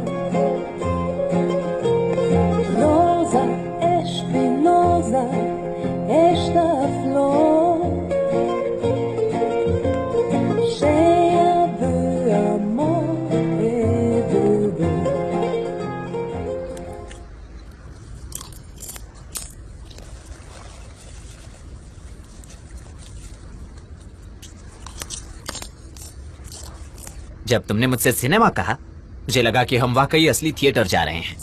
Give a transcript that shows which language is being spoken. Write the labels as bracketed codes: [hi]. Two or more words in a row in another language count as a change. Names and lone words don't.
[pt] Rosa espinhosa, esta flor, cheia de amor e de dor. [hi] जब तुमने मुझसे सिनेमा कहा, मुझे लगा कि हम वाकई असली थिएटर जा रहे हैं।